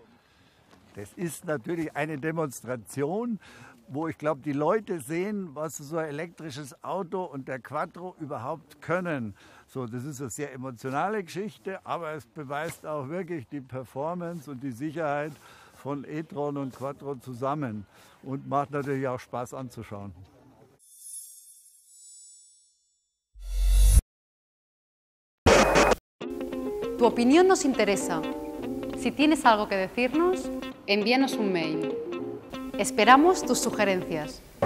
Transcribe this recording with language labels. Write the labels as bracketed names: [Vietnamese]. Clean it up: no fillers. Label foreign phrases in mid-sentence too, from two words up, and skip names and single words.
[German] Das ist natürlich eine Demonstration, wo ich glaube, die Leute sehen, was so ein elektrisches Auto und der Quattro überhaupt können. So, das ist eine sehr emotionale Geschichte, aber es beweist auch wirklich die Performance und die Sicherheit von e-tron und Quattro zusammen und macht natürlich auch Spaß anzuschauen. [Spanish] Tu opinión nos interesa. Si tienes algo que decirnos, envíanos un mail. Esperamos tus sugerencias.